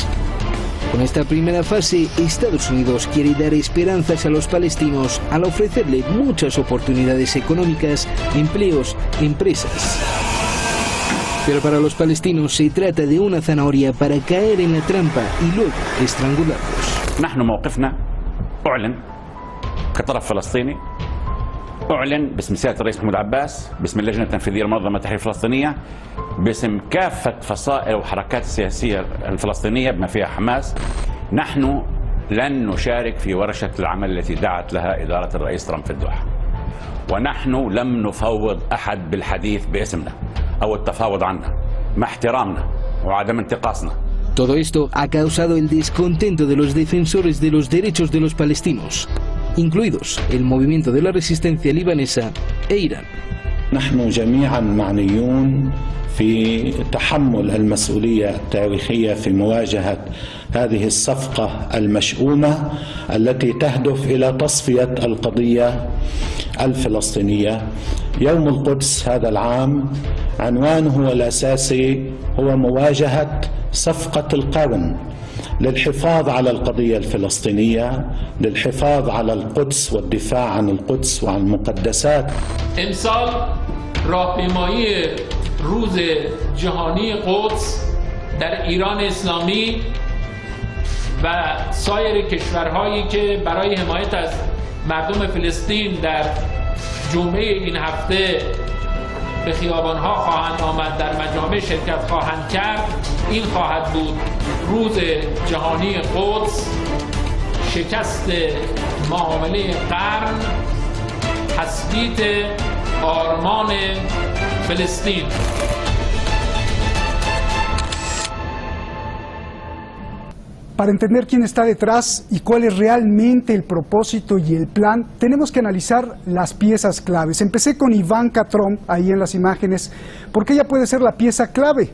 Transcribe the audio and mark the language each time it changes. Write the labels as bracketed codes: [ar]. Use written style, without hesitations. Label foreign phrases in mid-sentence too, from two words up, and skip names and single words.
[es] Con esta primera fase, Estados Unidos quiere dar esperanzas a los palestinos al ofrecerle muchas oportunidades económicas, empleos, empresas. Pero para los palestinos se trata de una zanahoria para caer en la trampa y luego estrangularlos. [ar] نحن موقفنا أعلن كطرف فلسطيني، أعلن باسم سيادة الرئيس محمود عباس، باسم اللجنة التنفيذية لمنظمة التحرير الفلسطينية، باسم كافة فصائل وحركات السياسية الفلسطينية بما فيها حماس. نحن لن نشارك في ورشة العمل التي دعت لها إدارة الرئيس ترامب في الدوحة، ونحن لم نفوض أحد بالحديث باسمنا أو التفاوض عنا، مع احترامنا وعدم انتقاصنا. [es] Todo esto ha causado el descontento de los defensores de los derechos de los palestinos, incluidos el movimiento de la resistencia libanesa e Irán. [ar] نحن جميعا معنيون في تحمل المسؤولية التاريخية في مواجهة هذه الصفقة المشؤومة التي تهدف إلى تصفية القضية الفلسطينية. يوم القدس هذا العام عنوانه الأساسي هو مواجهة صفقة القرن للحفاظ على القضية الفلسطينية، للحفاظ على القدس والدفاع عن القدس وعن المقدسات. [fa] امسال راهپیمایی روز جهانی قدس در ایران اسلامی و سایر کشورهایی که برای حمایت از مردم فلسطین در جمعه این هفته به خیابانها خواهند آمد، در مجامع شرکت خواهند کرد، این خواهد بود روز جهانی قدس، شکست معامله قرن، تثبیت آرمان فلسطین. [es] Para entender quién está detrás y cuál es realmente el propósito y el plan, tenemos que analizar las piezas claves. Empecé con Ivanka Trump, ahí en las imágenes, porque ella puede ser la pieza clave.